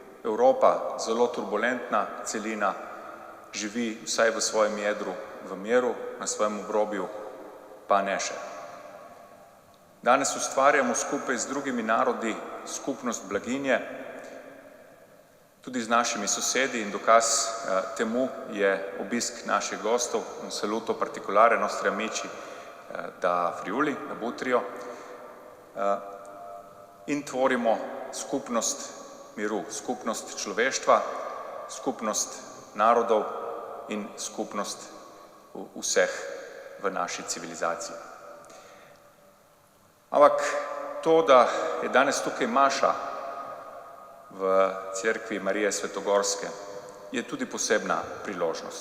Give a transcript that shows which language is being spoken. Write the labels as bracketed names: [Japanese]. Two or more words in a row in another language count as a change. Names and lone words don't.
[Slovenian] Evropa, zelo turbulentna celina, živi vsaj v svojem jedru v miru, na svojem obrobju pa ne še. Danes ustvarjamo skupaj z drugimi narodi skupnost blaginje, tudi z našimi sosedi, in dokaz temu je obisk naših gostov, [Italian] un saluto particolare ai nostri amici da Friuli, da Butrijo, [Slovenian] in tvorimo skupnost miru, skupnost človeštva, skupnost narodov in skupnost vseh v naši civilizaciji. Ampak to, da je danes tukaj Maša v cerkvi Marije Svetogorske, je tudi posebna priložnost.